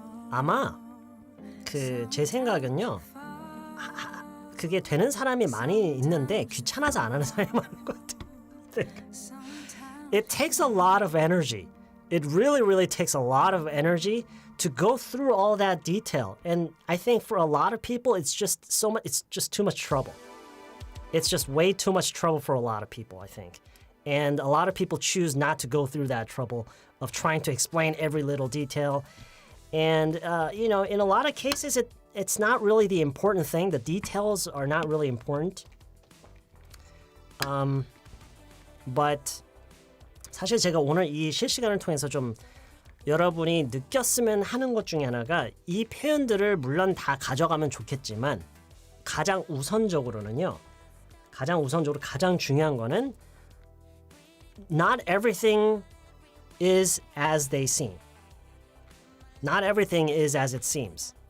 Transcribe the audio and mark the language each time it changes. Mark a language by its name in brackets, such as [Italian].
[Korean] 아마 제 생각은요. 그게 되는 사람이 많이 있는데 귀찮아서 안 하는 사람이 많은 것 같아요. [English] It takes a lot of energy. It really, really takes a lot of energy to go through all that detail. And I think for a lot of people, it's just so much. It's just too much trouble. It's just way too much trouble for a lot of people, I think. And a lot of people choose not to go through that trouble of trying to explain every little detail. And in a lot of cases, it's not really the important thing. The details are not really important. [Korean] But 사실 제가 오늘 이 실시간을 통해서 좀 여러분이 느꼈으면 하는 것 중에 하나가 이 표현들을 물론 다 가져가면 좋겠지만 가장 우선적으로는 가장 중요한 거는 [English] not everything is as they seem. Not everything is as it seems.